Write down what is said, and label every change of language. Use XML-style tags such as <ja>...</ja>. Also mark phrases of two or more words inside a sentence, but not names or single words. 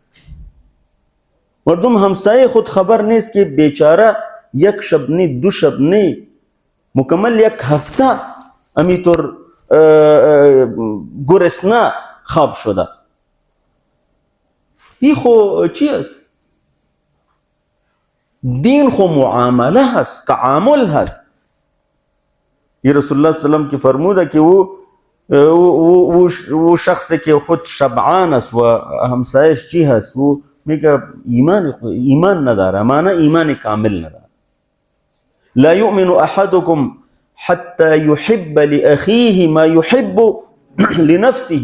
<fa>مردم همسایه خود خبر نیست که بیچاره یک شب نی، 2 شب نی، مکمل یک هفته امیطور گرسنه خواب شده. این خو چی است؟ دین خو معامله هست، تعامل هست. یہ رسول الله</fa> <ar>صلی اللہ علیہ وسلم</ar> <fa>کی فرموده که او شخصی که خود شبعان است و همسایش چی هست و میگه ایمان نداره، معنی ایمان کامل نداره.</fa> <ar>لا یؤمن احدکم حتی یحب لأخیه ما یحب لنفسه.</ar>